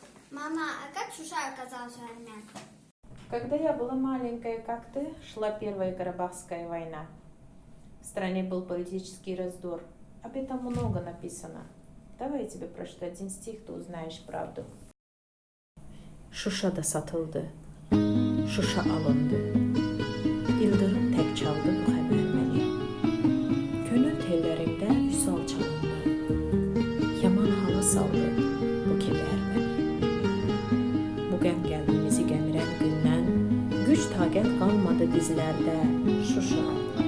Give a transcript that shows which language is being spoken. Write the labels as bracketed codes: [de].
[ru] Мама, а как Шуша оказался армян? Когда я была маленькая, как ты, шла Первая Карабахская война. В стране был политический раздор. Об этом много написано. Давай я тебе прочту один стих, ты узнаешь правду. [az] Şuşa da satıldı, Şuşa alındı. İldırım tek çaldı bu haber məni. Gönül tellərimdə vüsal çalındı. Yaman hala saldı bu kədər məni. Bu qəm qəlbimizi gəmirən gündən güc taqət qalmadı bizlərdə Şuşa.